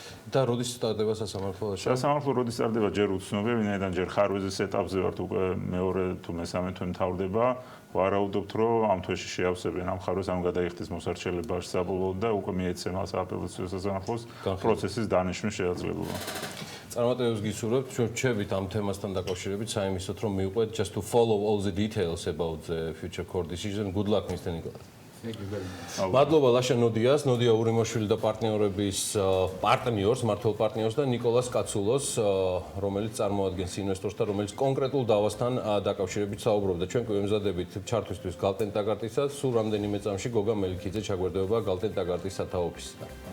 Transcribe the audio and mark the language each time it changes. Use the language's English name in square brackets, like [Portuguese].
[Georgian] და როდის სტარდება სასამართლო? სასამართლო როდის სტარდება ჯერ უცნობია, ვინაიდან ჯერ ხარვეზის ეტაპზე ვართ უკვე მეორე თუ მესამე თვე მთავრდება. ვარაუდობთ რომ ამ თვეში შეავსებენ ამ ხარვეს ამ გადაიხდის მოსარჩელებას საბოლოოდ და უკვე მიეცემა სააპელაციო სასამართლოს პროცესის დანიშვნის შესაძლებლობა. წარმატებებს გისურვებთ, ჩვენ რჩებით ამ თემასთან დაკავშირებით, საიმისოთ რომ მივყვეთ [English] just to follow all the details about the future court decision. Good luck Mr. Nicholas. [Georgian] მადლობა ლაშა ნოდიას, ნოდია ურიმაშვილი და პარტნიორების პარტნიორს, მართლ პარტნიორს და ნიკოლას კაცულოს, რომელიც წარმოადგენს ინვესტორს და რომელიც კონკრეტულ დავასთან დაკავშირებით საუბრობდა. ჩვენ კი ვემზადებით ჩართვისთვის გალტენ ტაგარტისაც, სულ რამდენიმე წამში გოგა მელიქიძე ჩაგვერდება გალტენ ტაგარტის სათავოფისიდან.